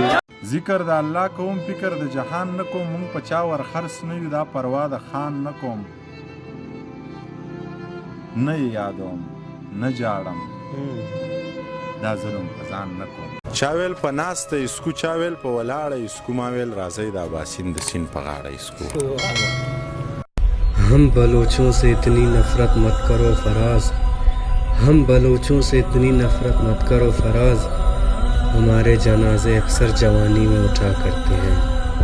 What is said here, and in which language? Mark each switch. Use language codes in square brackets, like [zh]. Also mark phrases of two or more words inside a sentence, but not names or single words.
[ps] ذکر د الله کوم فکر د جهان نه کوم مونږ په چا ور خرڅ نه یو دا پروا د خان نه کوم نه یې یادوم نه جاړم دا ظلم په ځان نه کوم چا ویل په ناسته اسکو چا ویل په ولاړه اسکو ما ویل راځئ د اباسین د سیند په غاړه اسکو [ur] ہم بلوچوں سے اتنی نفرت مت کرو فراز ہم بلوچوں سے اتنی نفرت مت کرو فراز ہمارے جنازے اکثر جوانی میں اٹھا کرتے ہیں